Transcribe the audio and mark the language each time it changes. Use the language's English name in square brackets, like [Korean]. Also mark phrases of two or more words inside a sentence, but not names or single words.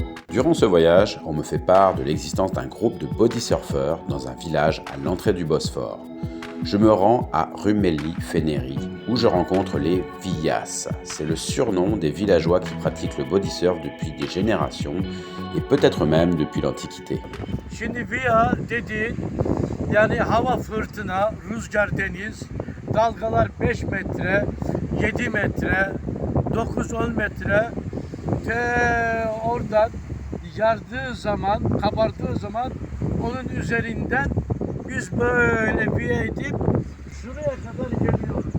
[French] Durant ce voyage, on me fait part de l'existence d'un groupe de bodysurfers dans un village à l'entrée du Bosphore. Je me rends à Rumeli Feneri, où je rencontre les Viyas. C'est le surnom des villageois qui pratiquent le bodysurf depuis des générations et peut-être même depuis l'Antiquité. [Turkish] Şimdi Viya dediğin yani hava fırtına, rüzgar deniz, dalgalar 5 metre, 7 metre, 9-10 metre oradan yardığı zaman, kabardığı zaman onun üzerinden biz böyle Viya edip şuraya kadar geliyoruz.